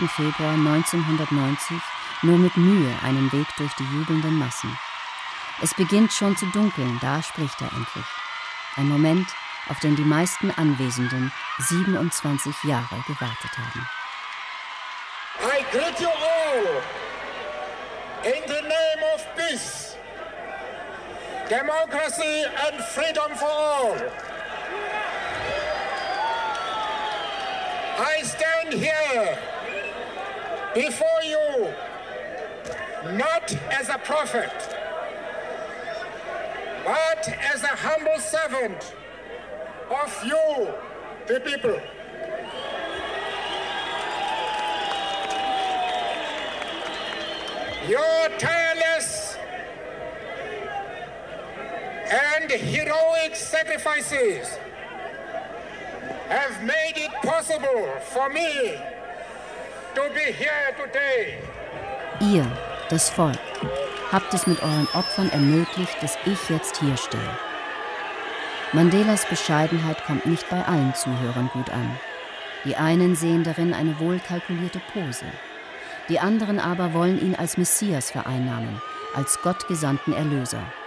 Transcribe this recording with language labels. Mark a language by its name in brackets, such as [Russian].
[German] Februar 1990 nur mit Mühe einen Weg durch die jubelnden Massen. Es beginnt schon zu dunkeln, da spricht er endlich. Ein Moment, auf den die meisten Anwesenden 27 Jahre gewartet haben. [English] I greet you all in the name of peace, democracy and freedom for all. I stand here before you not as a prophet, but as a humble servant of you, the people. Your tireless and heroic sacrifices have made it possible for me to be here today. [German] Ihr, das Volk, habt es mit euren Opfern ermöglicht, dass ich jetzt hier stehe. Mandelas Bescheidenheit kommt nicht bei allen Zuhörern gut an. Die einen sehen darin eine wohlkalkulierte Pose. Die anderen aber wollen ihn als Messias vereinnahmen, als gottgesandten Erlöser.